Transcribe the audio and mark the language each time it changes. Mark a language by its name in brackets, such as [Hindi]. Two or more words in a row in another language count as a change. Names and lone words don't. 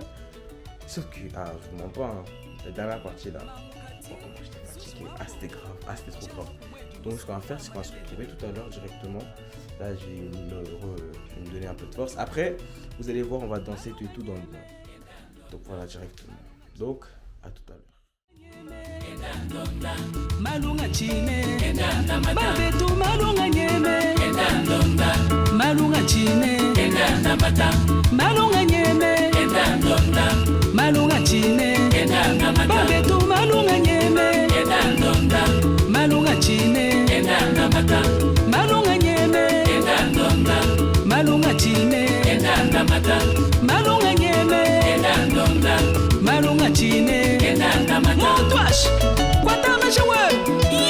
[French] Sauf que, je vous mens pas, hein, la dernière partie là, comment j'étais fatigué, c'était grave, c'était trop grave. Donc ce qu'on va faire, c'est qu'on va se retrouver tout à l'heure directement. Là, je vais me donner un peu de force. Après, vous allez voir, on va danser tout et tout dans le bain. Donc voilà, directement. Donc, à tout à l'heure. Malunga chine, babetu malunga nyeme, malunga chine, malunga nyeme, malunga chine, babetu malunga nyeme, malunga chine, malunga nyeme, malunga chine, malunga nyeme, malunga chine, Montwash, Kwatama Shawe,